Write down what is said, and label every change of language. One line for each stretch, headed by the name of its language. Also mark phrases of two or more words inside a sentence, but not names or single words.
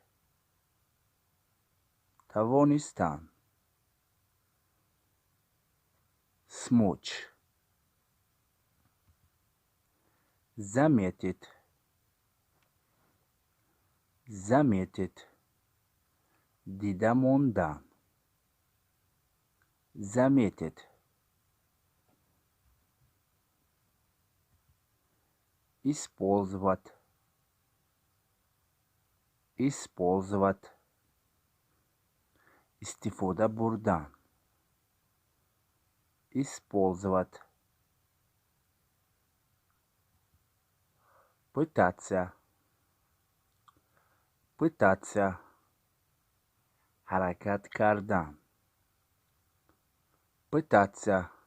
Russian: тавонистан, смочь, заметить, заметить,
Tajik: дида мондан,
Russian: заметить, использовать, использовать,
Tajik: истифода бурдан,
Russian: использовать, пытаться, пытаться,
Tajik: харакат кардан,
Russian: пытаться,